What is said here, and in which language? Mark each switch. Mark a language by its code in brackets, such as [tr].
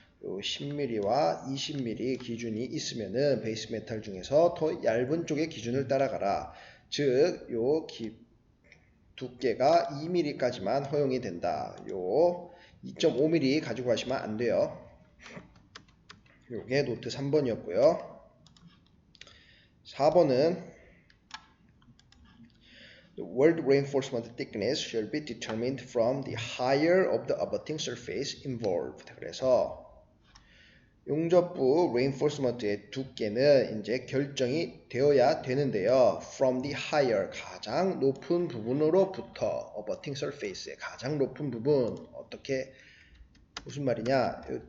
[ko] 요 10mm와 20mm 기준이 있으면은 베이스 메탈 중에서 더 얇은 쪽의 기준을 따라가라. 즉, 요 두께가 2mm까지만 허용이 된다. 요 2.5mm 가지고 가시면 안 돼요. 요게 노트 3번이었고요. [en] 4번은 The weld reinforcement thickness shall be determined from the higher of the abutting surface involved. [ko] 그래서 용접부 reinforcement의 두께는 이제 결정이 되어야 되는데요. [en] From the higher, [ko] 가장 높은 부분으로부터 abutting surface의 가장 높은 부분, 어떻게 무슨 말이냐?